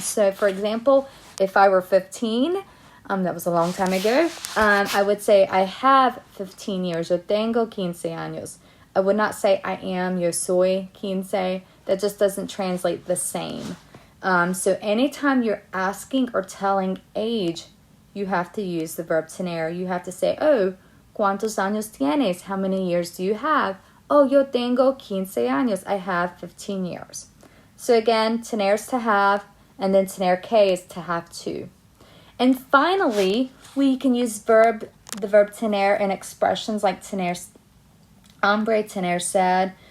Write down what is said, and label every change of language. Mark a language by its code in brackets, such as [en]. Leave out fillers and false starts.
[en] So for example, if I were 15, that was a long time ago, I would say I have 15 years. [es] Yo tengo 15 años. [en] I would not say I am, [es] yo soy 15. [en] That just doesn't translate the same. So anytime you're asking or telling age, you have to use the verb tener. You have to say, oh, [es] ¿cuántos años tienes? [en] How many years do you have? Oh, [es] yo tengo 15 años. [en] I have 15 years. So again, tener is to have, and then tener que is to have to. And finally, we can use the verb tener in expressions like [es] tener hambre, tener sed.